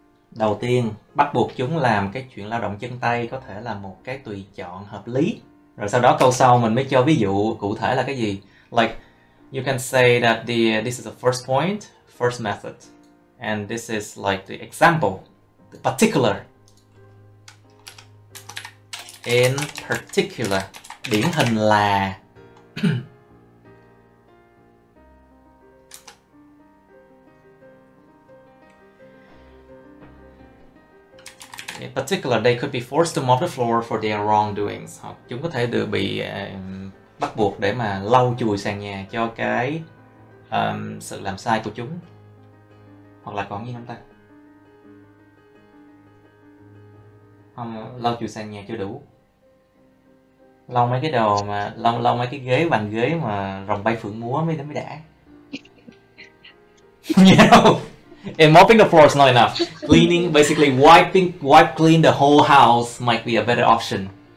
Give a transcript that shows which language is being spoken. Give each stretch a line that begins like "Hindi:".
Vietnamese: Đầu tiên, bắt buộc chúng làm cái chuyện lao động chân tay có thể là một cái tùy chọn hợp lý. Rồi sau đó câu sau mình mới cho ví dụ cụ thể là cái gì.
English: Like, you can say that this is the first point, first method. And this is like the example, the particular. In particular,
Vietnamese: điển hình là
English: in particular, they could be forced to mop the floor for their wrongdoings.
Vietnamese: Hoặc chúng có thể được bị bắt buộc để mà lau chùi sàn nhà cho cái sự làm sai của chúng. Hoặc là còn gì nữa ta? Không, lau chùi sàn nhà chưa đủ. Lau mấy cái đồ mà lau mấy cái ghế, bàn ghế mà rồng bay phượng múa mới đã.
English: You know, and mopping the floor is not enough. Cleaning, basically wipe clean the whole house might be a better option.